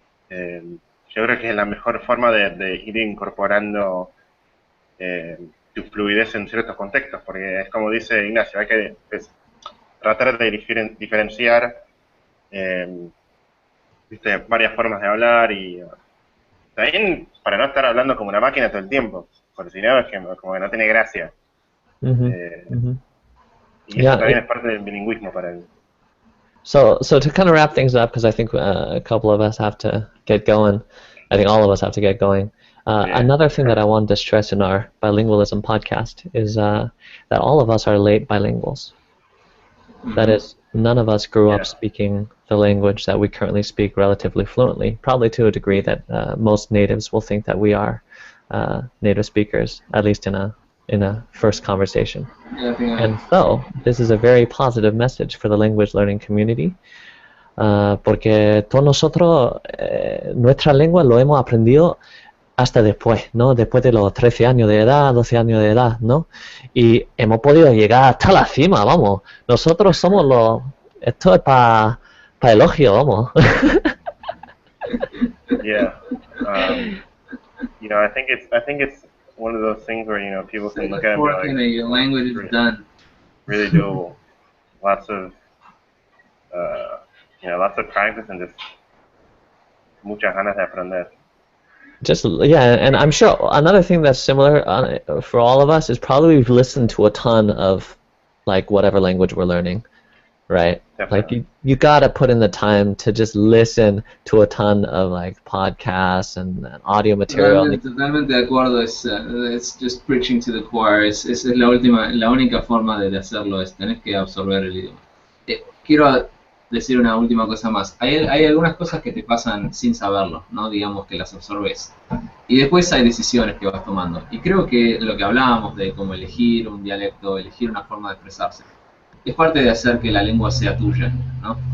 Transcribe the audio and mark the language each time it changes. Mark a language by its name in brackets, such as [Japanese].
[Spanish] Eh, yo creo que es la mejor forma de ir incorporando eh, tu fluidez en ciertos contextos, porque es como dice Ignacio, hay que tratar de diferenciar eh, viste, varias formas de hablar y también para no estar hablando como una máquina todo el tiempo, porque si no es que como que no tiene gracia. Ujú, Eh, ujú. y eso [English] Yeah, [Spanish] también es parte del bilingüismo para mí. [English] so to kind of wrap things up, because I think a couple of us have to get going. I think all of us have to get going. [Spanish] Bien. [English] Another thing that I wanted to stress in our bilingualism podcast is that all of us are late bilinguals. That Ujú. is, none of us grew up Yeah. speaking the language that we currently speak relatively fluently, probably to a degree that most natives will think that we are native speakers, at least in a first conversation. And so, this is a very positive message for the language learning community, [Spanish] porque todos nosotros, nuestra lengua lo hemos aprendido hasta después, ¿no? Después de los 13 años de edad, 12 años de edad, ¿no? Y hemos podido llegar hasta la cima, vamos. Nosotros somos los... Esto es para elogio, vamos. [English] Yeah. I think it's one of those things where people can look at it and be like, Your language is done. really do lots of lots of practice and just [Spanish] muchas ganas de aprender. [English] Just, yeah, and I'm sure another thing that's similar for all of us is probably we've listened to a ton of, like, whatever language we're learning, right? Like, Definitely. you gotta put in the time to just listen to a ton of, like, podcasts and audio material. [Spanish] Totalmente de acuerdo, es [English] just preaching to the choir, [Spanish] es la única forma de hacerlo, es tenés que absorber el idioma. Quiero decir una última cosa más, hay algunas cosas que te pasan sin saberlo, ¿no? Digamos que las absorbes, y después hay decisiones que vas tomando, y creo que lo que hablábamos de cómo elegir un dialecto, elegir una forma de expresarse, es parte de hacer que la lengua sea tuya, ¿no?